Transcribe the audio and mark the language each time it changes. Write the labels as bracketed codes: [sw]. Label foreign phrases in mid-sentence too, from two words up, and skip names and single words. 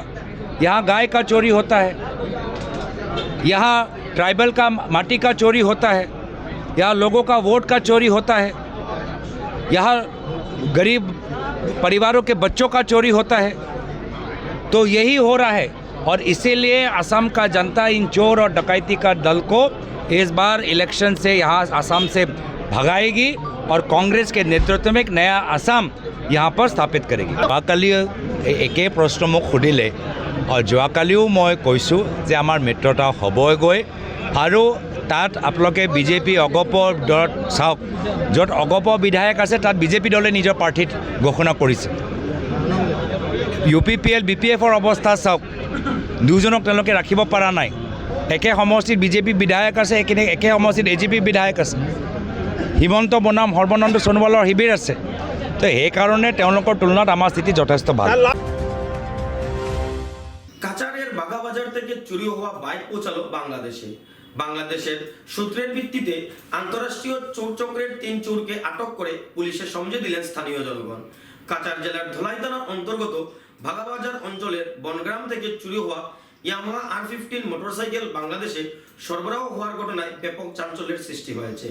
[hi] यहाँ गाय का चोरी होता है, यहाँ ट्राइबल का माटी का चोरी होता है, यहाँ लोगों का वोट का चोरी होता है, यहाँ गरीब परिवारों के बच्चों का चोरी होता है। तो यही हो रहा है और इसीलिए असम का जनता इन चोर और डकैती का दल को इस बार इलेक्शन से यहाँ असम से भगाएगी और कांग्रेस के नेतृत्व में एक नया असम यहाँ पर स्थापित करेगी। [as] যোৱাকালি একে প্ৰশ্ন মোক সুধিলে আৰু যোৱাকালিও মই কৈছোঁ যে আমাৰ মিত্ৰতা হ'বই গৈ, আৰু তাত আপোনালোকে বিজেপি অগপ দলত চাওক, য'ত অগপ বিধায়ক আছে তাত বিজেপি দলে নিজৰ প্ৰাৰ্থী ঘোষণা কৰিছে। UPPL BPFৰ অৱস্থা চাওক, দুজনক তেওঁলোকে ৰাখিব পৰা নাই। একে সমষ্টিত বিজেপি বিধায়ক আছে, একে সমষ্টিত AGP বিধায়ক আছে, হিমন্ত বনাম সৰ্বানন্দ সোণোৱালৰ শিবিৰ আছে। তো সেইকাৰণে তেওঁলোকৰ তুলনাত আমাৰ স্থিতি যথেষ্ট ভাল। [bn] কাচারের বাঘাবাজার থেকে চুরি হওয়া বাইক পৌঁছালো বাংলাদেশে। বাংলাদেশের সূত্রের ভিত্তিতে আন্তরাষ্ট্রীয় চোর চক্রের 3 চোরকে আটক করে পুলিশে সমঝে দিলেন স্থানীয় জনগণ। কাচার জেলার ধলাই থানার অন্তর্গত বাঘাবাজার অঞ্চলের বনগ্রাম থেকে চুরি হওয়া ইয়ামাহা R15 মোটরসাইকেল বাংলাদেশে সরবরাহ হওয়ার ঘটনায় ব্যাপক চাঞ্চল্যের সৃষ্টি হয়েছে।